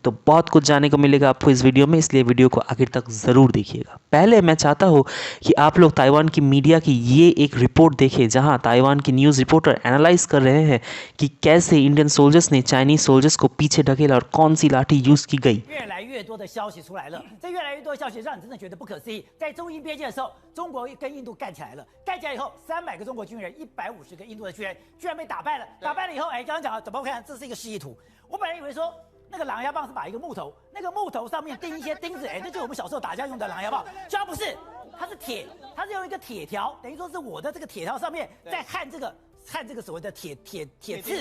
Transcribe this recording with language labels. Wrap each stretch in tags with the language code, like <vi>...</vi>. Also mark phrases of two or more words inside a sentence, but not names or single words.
<hi>तो बहुत कुछ जानने को मिलेगा आपको इस वीडियो में, इसलिए वीडियो को आखिर तक ज़रूर देखिएगा। पहले मैं चाहता हूँ कि आप लोग ताइवान की मीडिया की ये एक रिपोर्ट देखें जहाँ ताइवान की</hi> <en>news reporter</en> <hi>एनालाइज कर रहे हैं कि कैसे</hi> <en>Indian soldiers</en> <hi>ने</hi> <en>Chinese soldiers</en> <hi>को पीछे ढकेला और कौन सी लाठी यूज़ की गई।</hi> <zh>越多的消息出来了，这越来越多的消息让你真的觉得不可思议。在中印边界的时候，中国跟印度干起来了，干起来以后，300个中国军人，150个印度的军人，居然被打败了。打败了以后，刚刚讲了，怎么看？这是一个示意图。我本来以为说那个狼牙棒是把一个木头，那个木头上面钉一些钉子，那就是我们小时候打架用的狼牙棒，居然不是，它是铁，它是用一个铁条，等于说是我的这个铁条上面在焊这个所谓的铁刺，</zh>